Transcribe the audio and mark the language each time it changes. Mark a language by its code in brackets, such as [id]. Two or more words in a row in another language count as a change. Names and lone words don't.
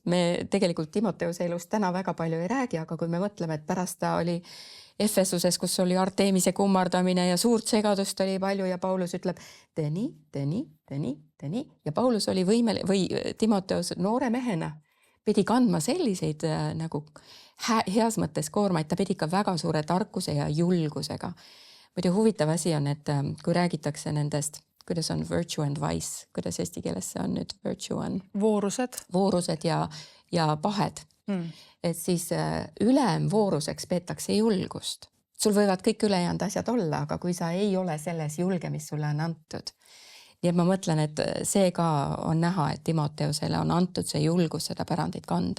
[et] Me tegelikult Timoteuse elust täna väga palju ei räägi, aga kui me mõtleme, et pärast ta oli Efesuses, kus oli Artemise kummardamine ja suurt segadust oli palju ja Paulus ütleb, tee nii. Ja Paulus oli või Timoteus noore mehena pidi kandma selliseid nagu heas mõttes koormaid, ta pidi ka väga suure tarkuse ja julgusega. Muidu huvitav asi on, et kui räägitakse nendest, kuidas on [en] virtue and vice, [et] kuidas eesti keeles see on nüüd virtue on? Voorused ja pahed. Et siis ülemvooruseks peetakse julgust. Sul võivad kõik ülejäänud asjad olla, aga kui sa ei ole selles julge, mis sulle on antud nii et ma mõtlen, et see ka on näha, et Timoteusele on antud see julgus seda pärandit kanda.